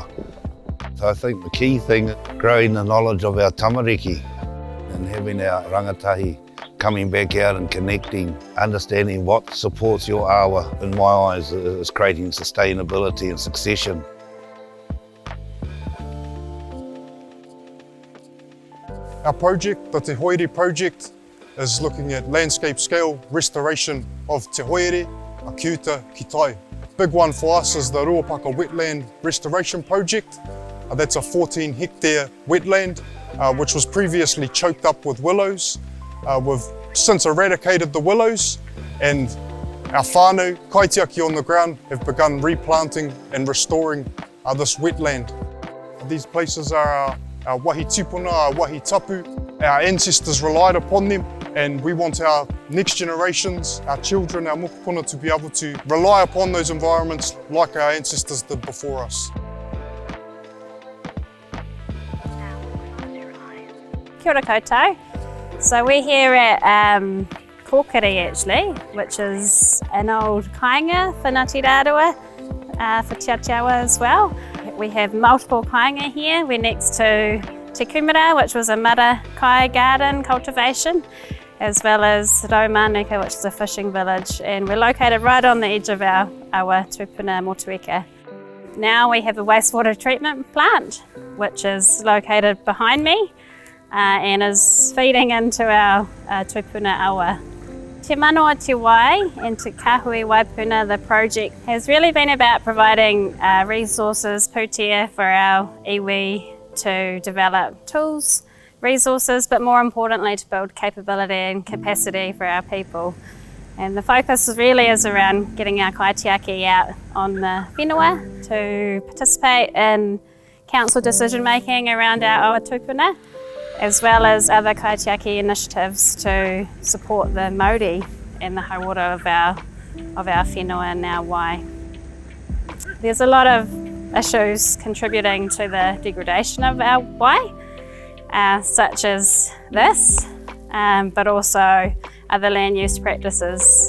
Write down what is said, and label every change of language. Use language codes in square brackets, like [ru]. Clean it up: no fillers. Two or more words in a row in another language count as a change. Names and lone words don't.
[en] So I think the key thing is growing the knowledge of our tamariki and having our rangatahi coming back out and connecting, understanding what supports your awa, in my eyes, is creating sustainability and succession. Our project, the Te Hoere project, is looking at landscape scale restoration of Te Hoere, [mi] a kiuta ki tai. [en] Big one for us is the Ruapaka Wetland Restoration Project. That's a 14 hectare wetland which was previously choked up with willows. We've since eradicated the willows and our whānau, kaitiaki on the ground, have begun replanting and restoring this wetland. These places are our [mi] wahi tipuna, [en] our [mi] wahi tapu. [en] Our ancestors relied upon them and we want our next generations, our children, our mokopuna to be able to rely upon those environments like our ancestors did before us. [mi] Kia ora koutou. [en] So we're here at Kōkiri actually, which is an old kāinga for Ngāti Rārua, for Te Taiao as well. We have multiple kāinga here. We're next to Te Kumara, which was a [mi] mara kai [en] garden cultivation, as well as Raumanuka, which is a fishing village. And we're located right on the edge of our tupuna motueka. Now we have a wastewater treatment plant, which is located behind me. And is feeding into our [mi] tupuna awa. [en] Te Mana o Te Wai and Te Kahui Waipounamu, the project has really been about providing resources, pūtea for our iwi to develop tools, resources, but more importantly to build capability and capacity for our people. And the focus really is around getting our kaitiaki out on the whenua to participate in council decision making around our [mi] awa tupuna, [en] as well as other kaitiaki initiatives to support the Māori and the hauora of our whenua and our wai. There's a lot of issues contributing to the degradation of our wai, such as this, but also other land use practices.